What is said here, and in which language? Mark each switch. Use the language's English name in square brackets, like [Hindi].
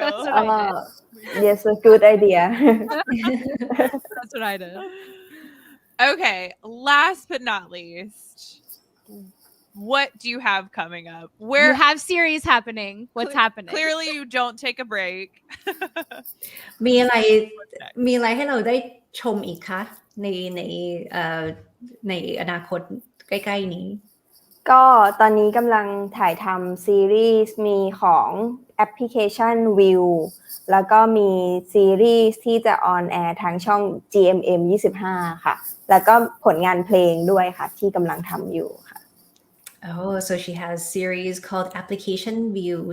[English] That's what I did. Yes, a good idea. That's what I did. Okay, last but not least, what do you have coming up? Where You have series happening. What's happening? clearly you don't take a break. [Thai] มีอะไรให้เราได้ชมอีกคะในอนาคตใกล้ๆนี้ ก็ตอนนี้กำลังถ่ายทำซีรีส์มีของแอปพลิเคชัน View แล้วก็มีซีรีส์ที่จะออนแอร์ทางช่อง GMM 25ค่ะแล้วก็ผลงานเพลงด้วยค่ะที่กำลังทำอยู่ค่ะ [English] Oh, so she has series called Application View.